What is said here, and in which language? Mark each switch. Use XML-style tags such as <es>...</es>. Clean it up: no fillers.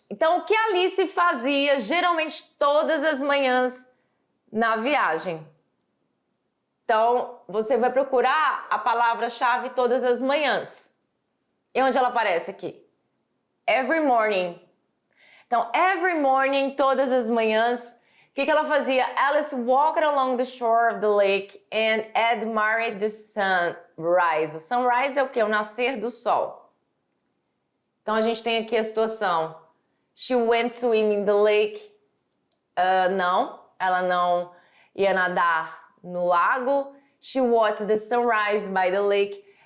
<pt>Então, o que Alice fazia geralmente todas as manhãs na viagem? Então, você vai procurar a palavra-chave todas as manhãs. E onde ela aparece aqui?</pt> <en>Every morning.</en> <pt>Então, every morning, todas as manhãs, o que ela fazia?</pt> <en>Alice walked along the shore of the lake and admired the sunrise.</en> <pt>O sunrise é o quê? O nascer do sol. Então, a gente tem aqui a situação.</pt> <en>She went swimming in the lake.</en> <pt>Não, ela não ia nadar no lago.</pt> <en>She watched the sunrise by the lake.</en>